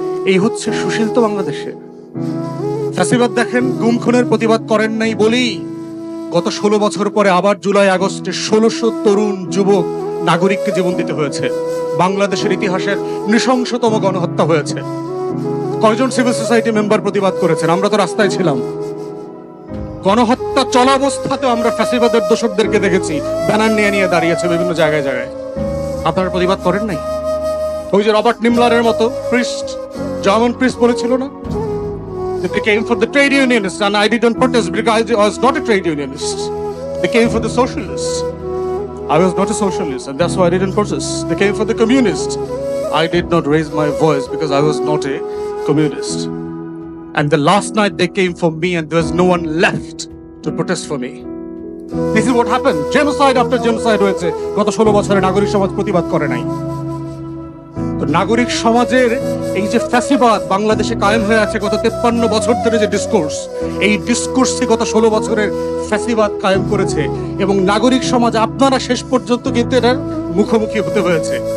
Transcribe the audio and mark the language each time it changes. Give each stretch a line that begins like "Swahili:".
Bangla: এই হচ্ছে সুশীল তো বাংলাদেশে। ফ্যাসিবাদ দেখেন গুম খুনের প্রতিবাদ করেন নাই বলেই গত 16 বছর পরে আবার জুলাই আগস্টে 1600 তরুণ যুবক নাগরিককে জীবন দিতে হয়েছে। বাংলাদেশের ইতিহাসের নৃশংসতম গণহত্যা হয়েছে। কয়জন সিভিল সোসাইটি মেম্বার প্রতিবাদ করেছেন? আমরা তো রাস্তায় ছিলাম। গণহত্যা চলাবস্থাতেও আমরা ফ্যাসিবাদের দোষকদেরকে দেখেছি ব্যানার নিয়ে নিয়ে দাঁড়িয়েছে বিভিন্ন জায়গায় জায়গায়। আপনারা প্রতিবাদ করেন নাই? ওই যে রবার্ট নিমলারের মতো প্রিস্ট, জার্মান প্রিস্ট বলেছিল না,
English: they came for the trade unionists and I didn't protest because I was not a trade unionist. They came for the socialists. I was not a socialist and that's why I didn't protest. They came for the communists. I did not raise my voice because I was not a communist. And the last night they came for me and there was no one left to protest for me. This is what happened. Genocide after genocide
Bangla: হয়েছে। গত 16 বছরে নাগরিক সমাজ প্রতিবাদ করে নাই। তো নাগরিক সমাজের এই যে ফ্যাসিবাদ বাংলাদেশে কায়েম হয়ে আছে গত 53 বছর ধরে, যে ডিসকোর্স, এই ডিসকোর্সই গত 16 বছরের ফ্যাসিবাদ কায়েম করেছে। এবং নাগরিক সমাজ আপনারা শেষ পর্যন্ত কিন্তু এটার মুখোমুখি হতে হয়েছে।